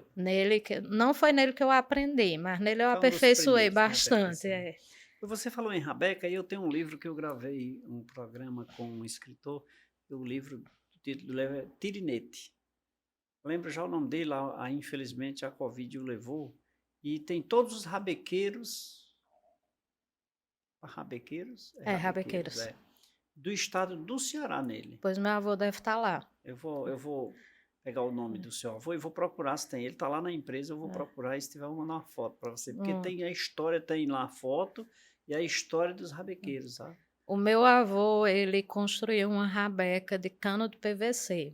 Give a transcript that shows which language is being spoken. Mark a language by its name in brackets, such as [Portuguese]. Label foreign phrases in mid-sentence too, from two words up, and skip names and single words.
[Portuguese] não foi nele que eu aprendi, mas nele eu Foi um dos aperfeiçoei primeiros, né, bastante. aperfeiçoando. Você falou em rabeca, e eu tenho um livro que eu gravei, um programa com um escritor, o livro, o título é Tirinete. Lembro já o nome dele, infelizmente a Covid o levou, e tem todos os rabequeiros, rabequeiros? É rabequeiros, Rabequeiros. é, do estado do Ceará nele. Pois meu avô deve estar lá. Eu vou pegar o nome do seu avô e vou procurar se tem. Ele está lá na empresa, eu vou É. procurar e se tiver, eu vou mandar uma foto para você. Porque Hum. tem a história, tem lá a foto e a história dos rabequeiros, sabe? O meu avô, ele construiu uma rabeca de cano de PVC.